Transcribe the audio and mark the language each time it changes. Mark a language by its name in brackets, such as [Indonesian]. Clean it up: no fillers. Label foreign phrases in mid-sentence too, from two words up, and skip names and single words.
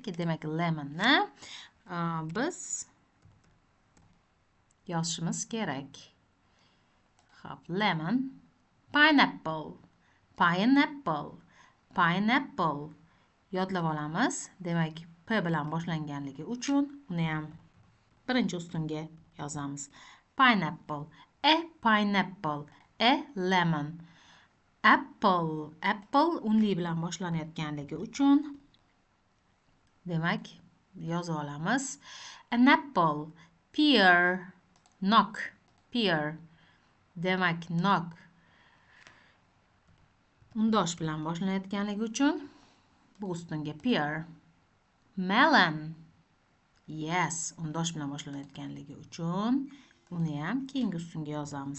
[Uzbek] Demak, lemonni biz yozishimiz kerak. Hop, lemon. Pineapple, Pineapple. Pineapple. Yodlab olamiz. Demak, P bilan boshlanganligi uchun uni ham birinchi ustunga yozamiz. [English] Pineapple. A pineapple. A lemon. Apple. [Uzbek] Apple unli bilan boshlanayotganligi uchun demak, yozib olamiz. [English] An apple. Pear. Knock. Pear. [Uzbek] Demak, knock undosh bilan boshlanayotganligi uchun bu ustunga pear. Melon. Yes, undosh bilan boshlanayotganligi uchun uni ham keyingi ustunga yozamiz.